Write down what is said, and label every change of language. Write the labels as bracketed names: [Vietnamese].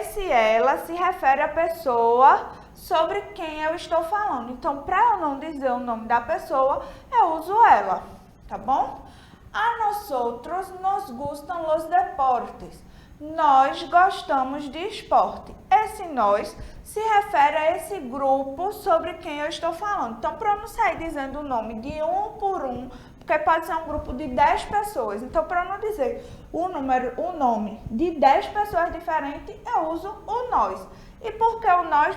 [Portuguese] Ela se refere à pessoa sobre quem eu estou falando. Então, para eu não dizer o nome da pessoa, eu uso ela. Tá bom? [Spanish] A nosotros nos gustam los deportes. [Portuguese] Nós gostamos de esporte. Esse nós se refere a esse grupo sobre quem eu estou falando. Então, para eu não sair dizendo o nome de um por um, porque pode ser um grupo de 10 pessoas. Então, para eu não dizer o nome de 10 pessoas diferentes, eu uso o nós. E por que o nós?